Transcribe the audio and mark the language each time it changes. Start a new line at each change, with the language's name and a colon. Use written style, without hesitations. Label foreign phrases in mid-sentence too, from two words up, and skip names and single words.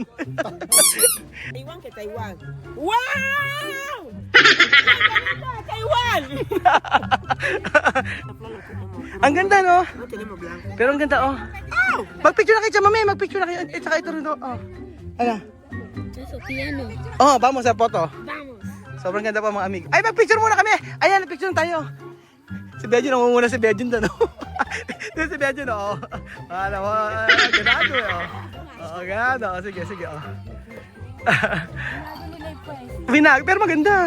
Filipino: Taiwan kay Taiwan. Wow! Taiwan! Ang ganda, no? Tingnan mo blanco. Pero ang ganda, oh. Magpicture na kayo dyan, mami. Magpicture na kayo. Saka ito rin, oh. Ano?
Spanish: Eso, piano.
Filipino: Oh, vamos sa photo.
Spanish: Vamos.
Filipino: Sobrang ganda pa mga amigo. Ay, magpicture muna kami. Ayan, picture tayo. Si Beljun, nangunguna si Beljun doon, oh. Doon si Beljun, oh. Alam mo, ganado, oh. Ganado. Sige, oh. Pero maganda.